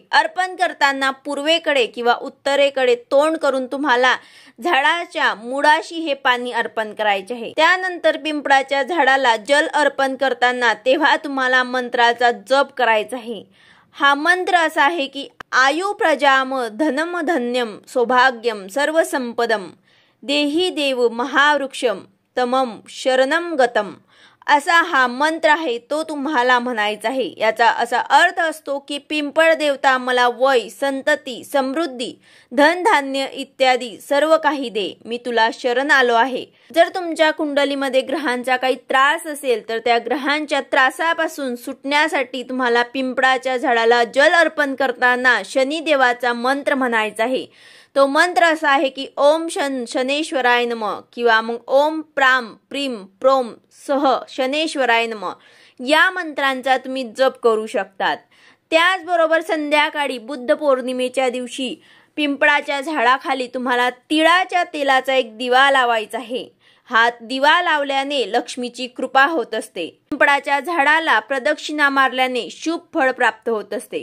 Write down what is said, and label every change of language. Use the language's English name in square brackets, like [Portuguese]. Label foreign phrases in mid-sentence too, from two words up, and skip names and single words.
[Marathi] अर्पण करताना पूर्वेकडे किंवा उत्तरेकडे तोंड करून तुम्हाला झाडाच्या मुळाशी हे पाणी अर्पण करायचे आहे। त्यानंतर पिंपळाच्या झाडाला जल अर्पण करताना तेव्हा तुम्हाला मंत्राचा जप करायचा आहे। हा मंत्र असा आहे की [Sanskrit] आयु प्रजाम धनम धन्यम सौभाग्यम सर्व संपदम देही देव महावृक्षम तमम शरणम गतम, [Marathi] असा हा मंत्र आहे, तो तुम्हाला म्हणायचा आहे। याचा असा अर्थ असतो की पिंपळ देवता मला वय, संतती, समृद्धी, धनधान्य इत्यादी सर्व काही दे, मी तुला शरण आलो आहे। जर तुमच्या कुंडलीमध्ये ग्रहांचा काही त्रास असेल तर त्या ग्रहांच्या त्रासापासून सुटण्यासाठी तुम्हाला पिंपळाच्या झाडाला जल अर्पण करताना शनी देवाचा मंत्र म्हणायचा आहे। तो मंत्र असा आहे की [Sanskrit] ओम शनेश्वराय नमः [Marathi] किंवा मग [Sanskrit] ओम प्राम प्रीम प्रोम सह शनेश्वराय नमः, [Marathi] या मंत्रांचा तुम्ही जप करू शकतात। त्याचबरोबर संध्याकाळी बुद्ध पौर्णिमेच्या दिवशी पिंपळाच्या झाडाखाली तुम्हाला तिळाच्या तेलाचा एक दिवा लावायचा आहे। हा दिवा लावल्याने लक्ष्मीची कृपा होत असते। पिंपळाच्या झाडाला प्रदक्षिणा मारल्याने शुभ फळ प्राप्त होत असते।